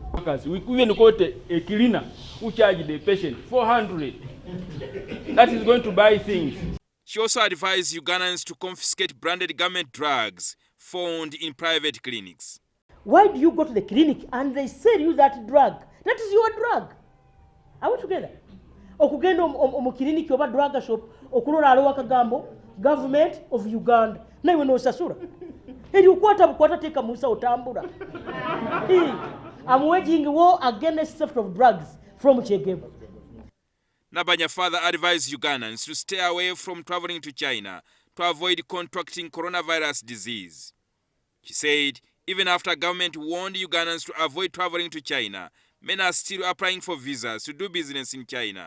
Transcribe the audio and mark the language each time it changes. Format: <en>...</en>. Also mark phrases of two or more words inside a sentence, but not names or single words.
<en>We even got a cleaner who charged the patient 400. That is going to buy things. She also advised Ugandans to confiscate branded government drugs found in private clinics. Why do you go to the clinic and they sell you that drug? That is your drug. Are we together?</en> <ttj>Okugenda omu clinic oba</ttj> <en>drug shop</en> <ttj>okulora alowa kagambo</ttj> <en>government of Uganda</en> <ttj>naiwe no sasura. Eri ukwata teka musa otambura.</ttj> <en>I'm waging war against theft of drugs from Kyegegwa. Nabbanja further advised Ugandans to stay away from traveling to China to avoid contracting coronavirus disease. She said even after government warned Ugandans to avoid traveling to China, many are still applying for visas to do business in China.</en>